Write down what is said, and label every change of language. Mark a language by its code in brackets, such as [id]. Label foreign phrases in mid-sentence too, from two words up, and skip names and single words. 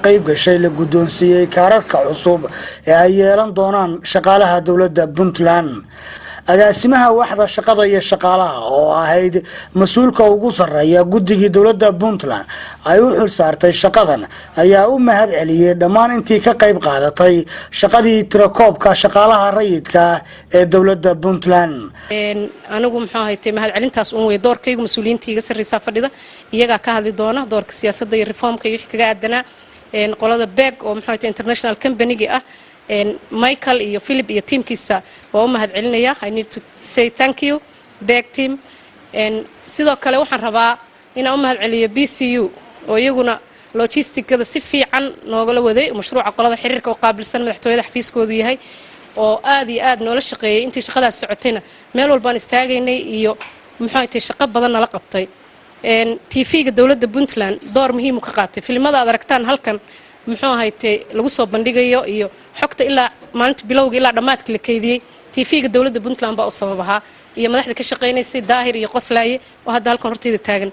[so] qayb gashay la guddoonsiiyay kaararka cusub ee ay yeelan doonaan shaqaalaha dowladda Puntland agaasimaha waaxda shaqada iyo shaqaalaha oo ahayd mas'uulka ugu sareeya guddiga dowladda Puntland ay u xil saartay shaqadan ayaa u mahad celiyay dhammaan intii ka qayb qaadatay shaqadii tirakoobka shaqaalaha rayidka ee dowladda Puntland anigu maxaa haytay mahad celintaas uun way doorkaygu mas'uuliyiintiga sarreeysa fadhida iyaga ka hadli doona doorka siyaasadda iyo reformka iyo wixii kaga aadanaa qolada BEG oo maxaa haytay [en] international company [so] ah Michael iyo Philip iyo teamkiisa waa u mahad celinaya. [en] I need to say thank you BEG team [so] sidoo kale waxaan rabaa inaan u mahad celiyo BCU oo iyaguna logisticada si fiican noogala waday mashruuca qolada xiriirka oo qaabilsan madaxtooyada xafiiskoodu yahay oo aad iyo aad noola shaqeeyay intii shaqadaas socotayna meel walba aan istaagaynay iyo maxaa ay shaqo badan nala qabtay TV-ga dowladda Puntland door muhiim ka qaatay filimada aad aragtaan halkan muxuu ahaaytay lagu soo bandhigayo iyo xogta ilaa maalinta bilowga ilaa dhamaadka la keydiyay TV-ga dowladda Puntland baa u sababaha iyo madaxda ka shaqeynayay Daahir iyo Qoslaaye oo hadda halkan horteeda taagan